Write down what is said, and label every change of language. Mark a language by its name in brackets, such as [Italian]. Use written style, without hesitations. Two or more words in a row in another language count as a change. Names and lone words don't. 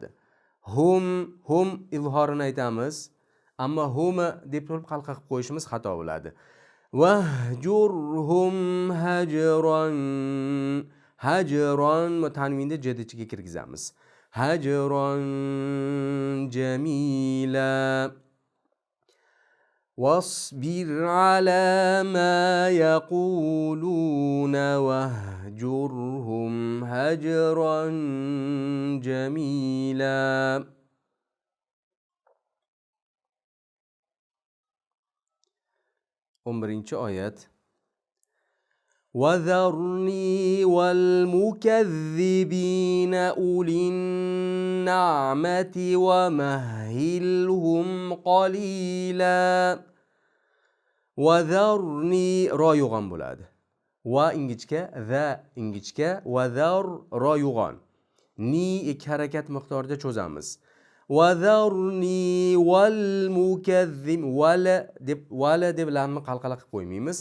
[Uzbek] Hum izhorini aytamiz, ammo hum deb turib qalqa qilib qo'yishimiz xato bo'ladi. [Arabic] واهجرهم هجرا [Uzbek] tanvinni jed ichiga kirgizamiz. [Arabic] هجرا جميلا. واصبر على ما يقولون واهجرهم هجرا جميلا. [Uzbek] 11-oyat. [Arabic] وَذَرْنِي وَالْمُكَذِّبِينَ أُولِي النَّعْمَةِ وَمَهِّلْهُمْ قَلِيلًا. وَذَرْنِي را [Uzbek] yo'g'on bo'ladi. va ingichka, za ingichka, va zar ro yo'g'on. Ni ikki harakat miqdorida cho'zamiz. Va zarni [Arabic] والمكذبين ولا [Uzbek] deb lamni qalqala qilib qo'ymaymiz.